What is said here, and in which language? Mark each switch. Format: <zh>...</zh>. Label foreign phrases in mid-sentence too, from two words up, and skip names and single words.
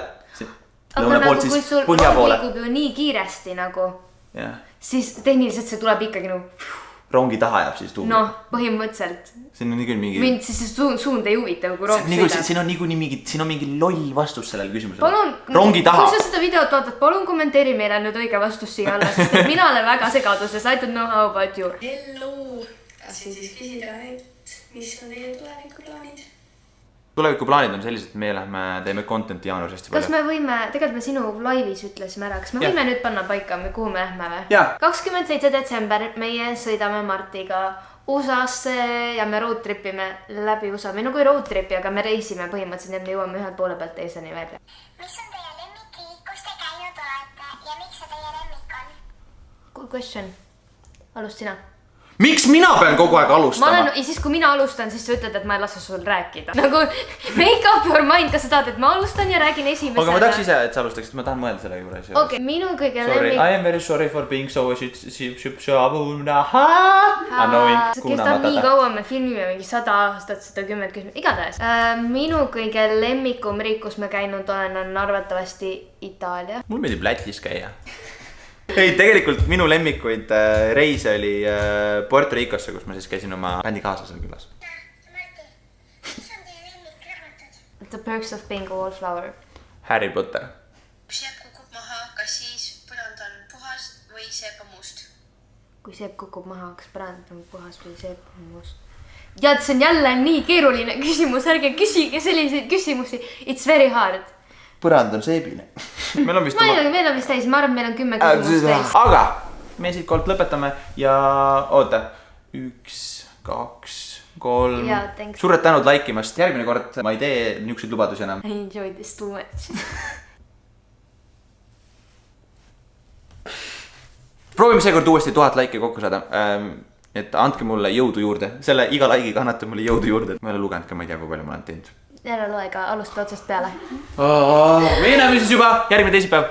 <et>Aga nagu kui sul rong liigub ju nii kiiresti nagu, siis tehniliselt see tuleb ikkagi nagu... Rongi taha jääb siis tuul. Noh, põhimõtteliselt. Siin on nii küll mingi... Mind siis see suund ei huvita, kui rong sõidab. Siin on mingi loll vastus sellele küsimusele. Palun, rongi taha. Kui sa seda videot vaatad, palun kommenteeri meile nüüd õige vastus siia alla, sest mina olen väga segaduses.</et> <en>I don't know how about you. Hello!</en> <et>Tahtsin siis küsida, et mis on teie tulevikuplaanid? Tulevikuplaanid on sellised, et me teeme contenti jaanuaris hästi palju. Kas me võime, tegelikult me sinu laivis ütlesime ära, kas me võime nüüd panna paika, kuhu me lähme või? Jaa. 27. detsember meie sõidame Martiga USA-sse ja me roadtripime läbi USA. Me nagu ei roadtripi, aga me reisime põhimõtteliselt, et me jõuame ühelt poole pealt teiseni välja. Mis on teie lemmikriik, kus te käinud olete ja miks see teie lemmik on?</et> <en>Good question.</en> <et>Alust sina. Miks mina pean kogu aeg alustama? Ja siis kui mina alustan, siis sa ütled, et ma ei lase sul rääkida. Nagu</et> <en>make up your mind,</en> <et>kas sa tahad, et ma alustan ja räägin esimesena. Aga ma tahaks ise, et sa alustaksid, ma tahan mõelda selle juures. Okei, minu kõige lemmik...</et> <en>I am very sorry for being so annoying.</en> <et>Kestab nii kaua, me filmime mingi 100 aastat, 110, igatahes. Minu kõige lemmikum riik, kus me käinud olen, on arvatavasti Itaalia. Mul meeldib Lätis käia. Ei, tegelikult minu lemmikuid reise oli Puerto Ricosse, kus ma siis käisin oma bändi kaaslasel külas. Marti, mis on teie lemmikraamatud? The Perks of Being a Wallflower. Harry Potter. Kui seep kukub maha, kas siis põrand on puhas või seep on must? Kui seep kukub maha, kas põrand on puhas või seep on must? Jad, see on jälle nii keeruline küsimus, ärge küsige selliseid küsimusi.</et> <en>It's very hard.</en> <et>Põrand on seebine. Meil on vist täis, ma arvan, meil on 10 küsimust täis. Aga me siit kord lõpetame ja oota. 1, 2, 3. Suured tänud laikimast. Järgmine kord ma ei tee niisuguseid lubadusi enam.</et> <en>I enjoy this too much.</en> <et>Proovime seekord uuesti 1000 laiki kokku saada. Et andke mulle jõudu juurde. Selle iga laigiga annate mulle jõudu juurde. Ma ei ole lugenud ka, ma ei tea, kui palju ma olen teinud. Jälle loega, alusta otsast peale. Me näeme siis juba järgmine teisipäev.</et>